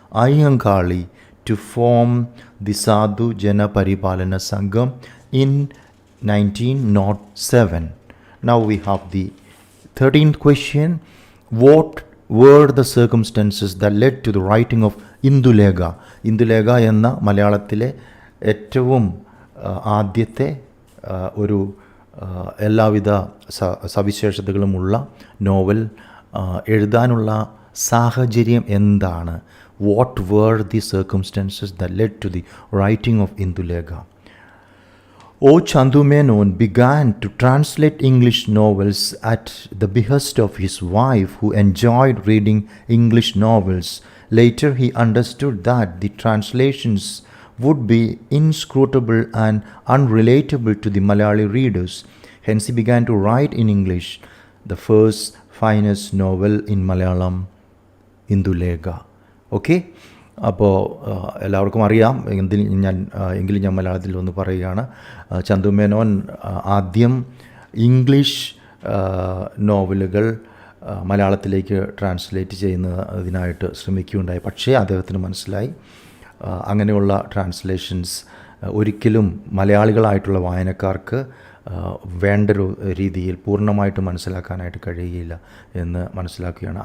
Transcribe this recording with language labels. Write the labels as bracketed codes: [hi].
[en] Ayyankali to form the Sadhu Jana Paripalana Sangham in 1907. Now we have the 13th question. What were the circumstances that led to the writing of Indulekha? [ml] Indulekha എന്ന മലയാളത്തിലെ ഏറ്റവും ആദ്യത്തെ ഒരു എല്ലാവിധ സവിശേഷതകളുമുള്ള novel എഴുതാനുള്ള സാഹചര്യം എന്താണ്? [en] What were the circumstances that led to the writing of Indulekha? O. Chandu Menon began to translate English novels at the behest of his wife, who enjoyed reading English novels. Later he understood that the translations would be inscrutable and unrelatable to the Malayali readers. Hence he began to write in English the first finest novel in Malayalam, Indulekha. [ml] Okay, അപ്പോൾ എല്ലാവർക്കും അറിയാം. എങ്കിലും ഞാൻ മലയാളത്തിൽ ഒന്ന് പറയുകയാണ്. ചന്തു മേനോൻ ആദ്യം English നോവലുകൾ മലയാളത്തിലേക്ക് ട്രാൻസ്ലേറ്റ് ചെയ്യുന്നതിനായിട്ട് ശ്രമിക്കുകയുണ്ടായി. പക്ഷേ അദ്ദേഹത്തിന് മനസ്സിലായി അങ്ങനെയുള്ള ട്രാൻസ്ലേഷൻസ് ഒരിക്കലും മലയാളികളായിട്ടുള്ള വായനക്കാർക്ക് വേണ്ടൊരു രീതിയിൽ പൂർണ്ണമായിട്ട് മനസ്സിലാക്കാനായിട്ട് കഴിയുകയില്ല എന്ന് മനസ്സിലാക്കുകയാണ്.